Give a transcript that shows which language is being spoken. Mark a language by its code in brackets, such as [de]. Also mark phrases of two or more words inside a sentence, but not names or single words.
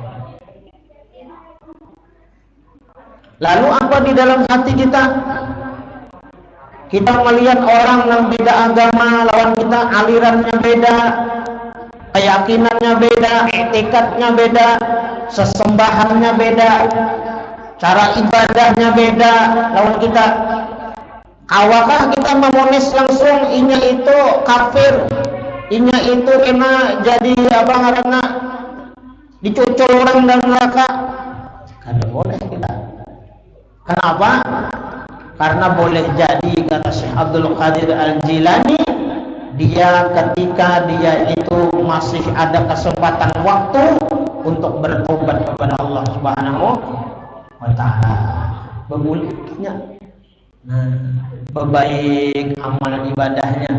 [id] Lalu apa di dalam hati kita? Kita melihat orang yang beda agama lawan kita, alirannya beda, keyakinannya beda, etikatnya beda, sesembahannya beda, cara ibadahnya beda lawan kita. [bjn] Awakah kita memonis langsung inya itu kafir, inya itu kena jadi apa ngaranna dicucul orang dan neraka? Kada boleh kita. Kenapa? [id] Karena boleh jadi kata Syekh Abdul Qadir Al-Jilani, dia ketika dia itu masih ada kesempatan waktu untuk bertobat kepada Allah [ar] سبحانه وتعالى, [id] berbulihnya, berbaik amalan ibadahnya.